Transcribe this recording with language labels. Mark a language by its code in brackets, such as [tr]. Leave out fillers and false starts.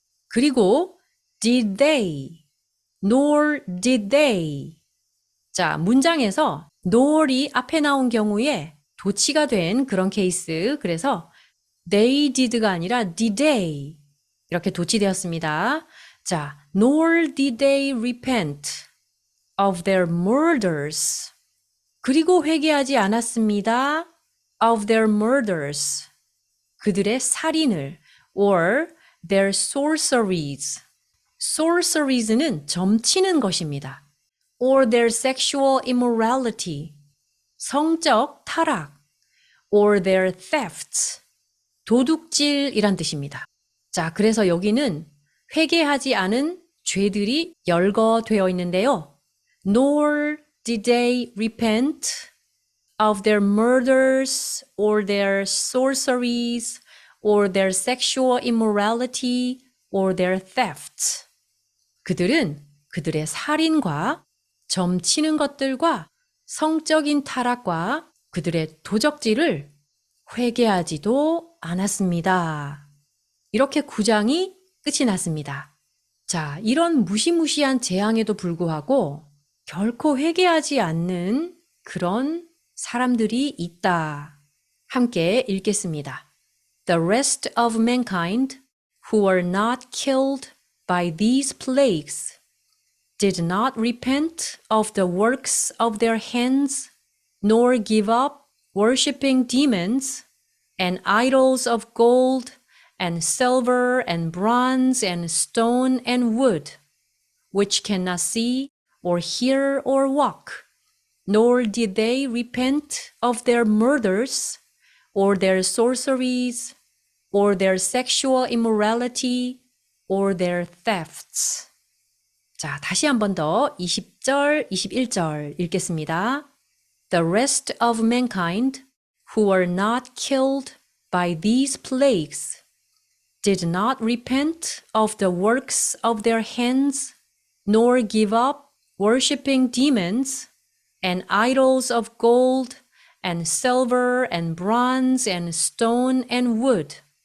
[ko] 그리고 [en] did they, nor did they. [ko] 자, 문장에서 nor이 앞에 나온 경우에 도치가 된 그런 케이스. 그래서 they did가 아니라 did they 이렇게 도치되었습니다. [en] 자, nor did they repent of their murders. [ko] 그리고 회개하지 않았습니다. [en] of their murders. [ko] 그들의 살인을 [en] or their sorceries. [ko] sorceries는 점치는 것입니다. [en] or their sexual immorality. [ko] 성적 타락. [en] or their thefts. [ko] 도둑질이란 뜻입니다. 자, 그래서 여기는 회개하지 않은 죄들이 열거되어 있는데요. [en] Nor did they repent of their murders or their sorceries or their sexual immorality or their thefts. [ko] 그들은 그들의 살인과 점치는 것들과 성적인 타락과 그들의 도적질을 회개하지도 않았습니다. 이렇게 9장이 끝이 났습니다. 자, 이런 무시무시한 재앙에도 불구하고 결코 회개하지 않는 그런 사람들이 있다. 함께 읽겠습니다. [en] The rest of mankind who were not killed by these plagues did not repent of the works of their hands, nor give up worshipping demons and idols of gold and silver and bronze and stone and wood, which cannot see or hear or walk, nor did they repent of their murders or their sorceries or their sexual immorality or their thefts. [ko] 자, 다시 한 번 더 20절, 21절 읽겠습니다. [en] The rest of mankind who were not killed by these plagues did not repent of the works of their hands, nor give up worshipping demons and idols of gold and silver and bronze and stone and wood,